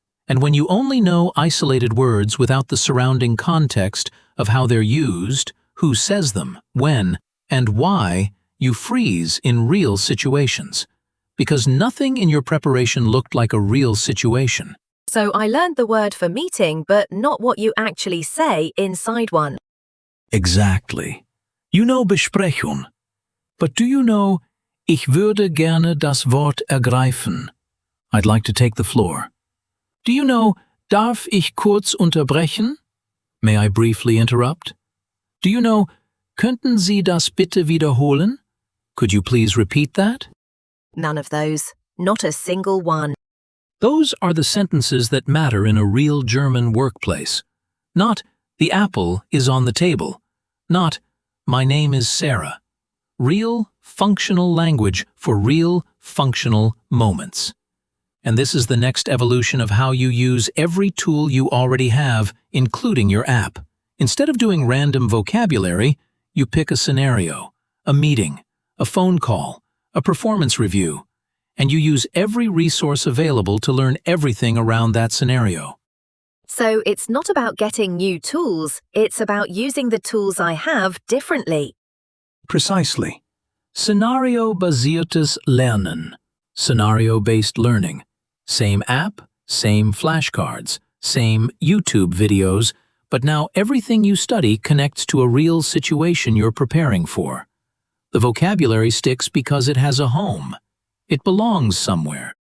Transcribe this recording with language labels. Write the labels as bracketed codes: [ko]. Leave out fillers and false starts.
[en] And when you only know isolated words without the surrounding context of how they're used, who says them, when, and why, you freeze in real situations. Because nothing in your preparation looked like a real situation. So I learned the word for meeting, but not what you actually say inside one. Exactly. You know Besprechung. But do you know, [de] ich würde gerne das Wort ergreifen? [en] I'd like to take the floor. Do you know, [de] darf ich kurz unterbrechen? [en] May I briefly interrupt? Do you know, [de] könnten Sie das bitte wiederholen? [en] Could you please repeat that? None of those. Not a single one. Those are the sentences that matter in a real German workplace. Not, the apple is on the table. Not, my name is Sarah. Real, functional language for real, functional moments. And this is the next evolution of how you use every tool you already have, including your app. Instead of doing random vocabulary, you pick a scenario, a meeting, a phone call, a performance review, and you use every resource available to learn everything around that scenario. So it's not about getting new tools, it's about using the tools I have differently. Precisely. [de] Szenario-basiertes Lernen. [en] Scenario-based learning. Same app, same flashcards, same YouTube videos, but now everything you study connects to a real situation you're preparing for. The vocabulary sticks because it has a home. It belongs somewhere.